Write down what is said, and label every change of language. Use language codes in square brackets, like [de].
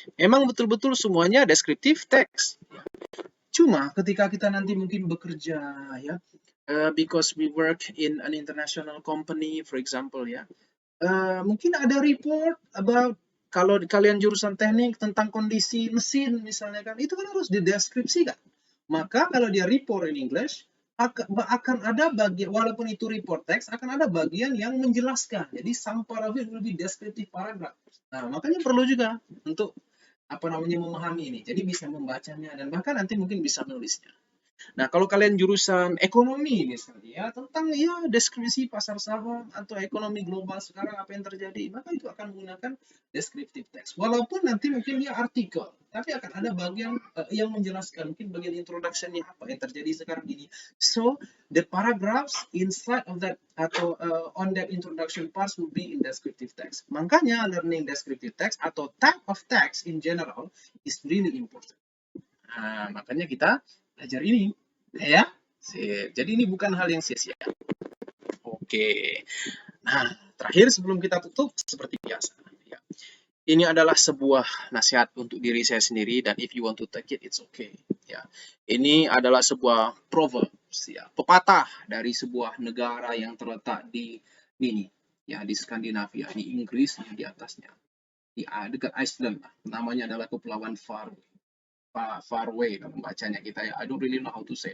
[id] Memang betul-betul semuanya descriptive text. Cuma ketika kita nanti mungkin bekerja ya, [en] because we work in an international company, for example [id] ya, mungkin ada [en] report about [id] kalau kalian jurusan teknik tentang kondisi mesin misalnya kan, itu kan harus dideskripsikan. Maka kalau dia [en] report in English, [id] akan ada bagian, walaupun itu report text, akan ada bagian yang menjelaskan. Jadi [en] some part of it will be descriptive paragraph. [id] Nah, makanya perlu juga untuk apa namanya memahami ini. Jadi bisa membacanya dan bahkan nanti mungkin bisa menulisnya. Nah, kalau kalian jurusan ekonomi misalnya, ya, tentang ya deskripsi pasar saham atau ekonomi global sekarang apa yang terjadi, maka itu akan menggunakan descriptive text. Walaupun nanti mungkin dia artikel, tapi akan ada bagian yang menjelaskan, mungkin bagian introduction-nya apa yang terjadi sekarang ini. [en] So, the paragraphs inside of that [id] atau [en] on that introduction parts will be in descriptive text. [id] Makanya [en] learning descriptive text [id] atau [en] type of text in general is really important. [id] Nah, makanya kita belajar ini, ya. Jadi ini bukan hal yang sia-sia. Oke. Nah, terakhir sebelum kita tutup seperti biasa. Ya. Ini adalah sebuah nasihat untuk diri saya sendiri dan [en] if you want to take it, it's okay. [id] Ya. Ini adalah sebuah proverbs, ya, pepatah dari sebuah negara yang terletak di ini, ya, di Skandinavia, di Inggris di atasnya, di dekat Iceland. Namanya adalah Kepulauan Faroe. [en] Faroe [id] membacanya kita ya. [en] I don't really know how to say.